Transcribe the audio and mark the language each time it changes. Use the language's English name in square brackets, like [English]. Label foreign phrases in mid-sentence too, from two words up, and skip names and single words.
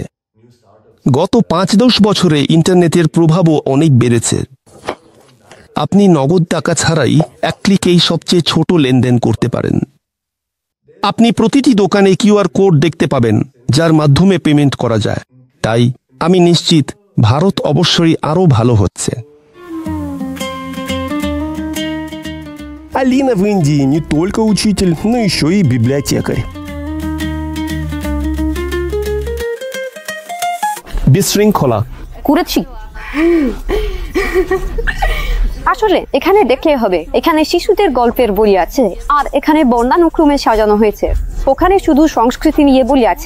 [Bangla] গত 5-10 বছরে ইন্টারনেটের প্রভাবও অনেক বেড়েছে। আপনি নগদ টাকা ছাড়াই এক ক্লিকেই সবচেয়ে ছোট লেনদেন করতে পারেন। আপনি প্রতিটি দোকানে [English] QR code [Bangla] দেখতে পাবেন, যার মাধ্যমে পেমেন্ট করা যায়। তাই আমি নিশ্চিত ভারত অবশ্যই আরও ভালো হচ্ছে। [Russian] Алина в Индии не только учитель, но еще и библиотекарь. [Bangla] বিশৃঙ্খলা করেছি। আসলে এখানে দেখলে হবে, এখানে শিশুদের গল্পের বই আছে, আর এখানে বর্ণানুক্রমে সাজানো হয়েছে। ওখানে শুধু সংস্কৃতি নিয়ে বই আছে।